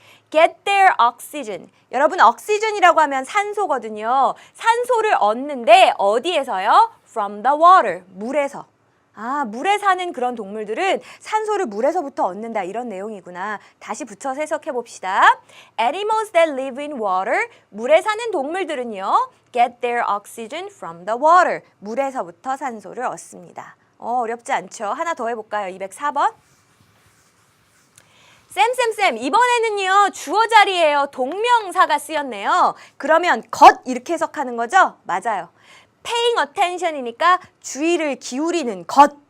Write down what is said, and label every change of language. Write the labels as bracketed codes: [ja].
[en] Get their oxygen. [ko] 여러분, oxygen이라고 하면 산소거든요. 산소를 얻는데 어디에서요? [en] From the water. [ko] 물에서. 아, 물에 사는 그런 동물들은 산소를 물에서부터 얻는다 이런 내용이구나. 다시 붙여서 해석해 봅시다. [en] Animals that live in water. [ko] 물에 사는 동물들은요. [en] Get their oxygen from the water. [ko] 물에서부터 산소를 얻습니다. 어렵지 않죠? 하나 더 해볼까요? 204번. 쌤, 이번에는요, 주어 자리에요. 동명사가 쓰였네요. 그러면 것 이렇게 해석하는 거죠? 맞아요. [en] paying attention [ko] 이니까 주의를 기울이는 것.